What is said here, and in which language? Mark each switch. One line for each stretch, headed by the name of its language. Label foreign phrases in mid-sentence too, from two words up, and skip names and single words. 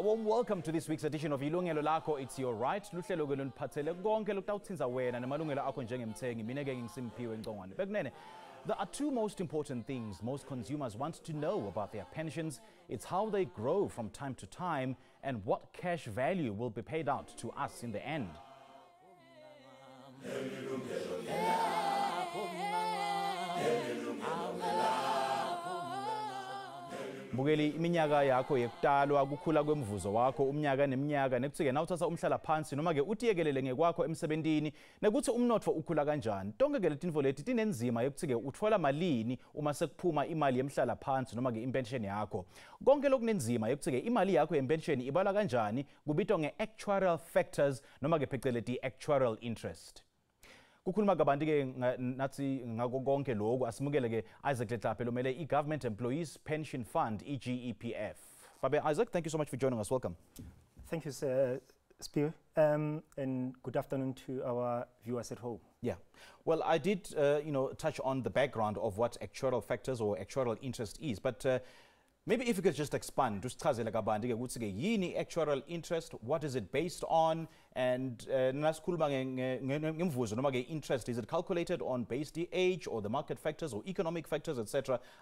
English: Warm welcome to this week's edition of Yilungelo Lakho. It's your right.
Swati: Luhlelo ke luniphathele konke lokutawuthinza wena namalungelo akho njengemthengi. Mina ke ngisimpiwe eNgcongwane. Bekunene,
English: there are two most important things most consumers want to know about their pensions. It's how they grow from time to time and what cash value will be paid out to us in the end.
Swati: Bukeli iminyaka yakho yekutalwa kukhula kwemvuzo wakho umnyaka neminyaka nekuthi-ke nawuthatha umhlala phansi noma ke utiyekelele ngekwakho emsebentini nekuthi umnotfo ukhula kanjani. Tonke ke letinfo leti tinenzima yokuthi-ke utfola malini uma sekuphuma imali yemhlala phansi noma ke impension yakho. Konke lokunenzima yokuthi-ke imali yakho yempension ibala kanjani kubitwa nge-
English: actuarial factors
Swati: noma ke pheceleti
English: actuarial interest.
Swati: Kukhuluma kabanti ke nathi ngako konke lokho asimukele ke Isaac Letlaphe lomele i-Government Employees Pension Fund EGEPF.
English: Babe Isaac, thank you so much for joining us. Welcome. Thank you, Sir Spear, and good afternoon to our viewers at home. Yeah, well, I did touch on the background of what actuarial factors or actuarial interest is, but maybe if you could just expand, actuarial interest, what is it based on, and interest, is it calculated on based the age or the market factors or economic factors, etc.